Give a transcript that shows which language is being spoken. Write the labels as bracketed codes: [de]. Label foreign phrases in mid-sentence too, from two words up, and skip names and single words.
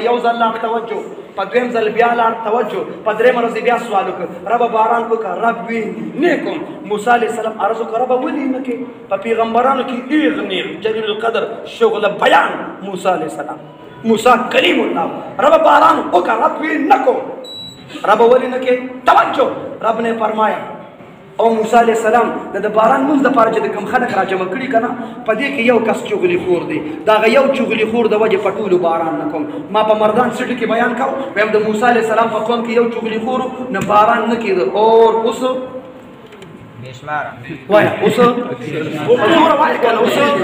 [ps] یو ځل لاړ توجه په دویم ځل بیا لاړ توجه په درېیمه ورځ بیا سوال وکړ ربه باران وکړه رب ویني نه کوم موسی علیه السلام عرض وکړه ربه ولې نه کې په پیغمبرانو کې ایغ نیغ جلیل القدر شغل بیان موسی علیه السلام موسی کلیم الله ربه باران وکړه رب ویني نه کوم ربه ولې نه کې توجه [ur] رب نے فرمایا [ps] او موسی علیه السلام د باران مونځ دپاره چې د کوم خلک راجمع کړي که نه په دې کې یو کس چغلي خور دی د هغه یو چغلي خور د وجې په ټولو باران نه کوم ما په مردان سټي کې بیان کوم ویم د موسی علیه السلام په قوم کې یو چغلي خور نه باران نه کېده اور اوس وایه اوس زوره وایه که نه اوس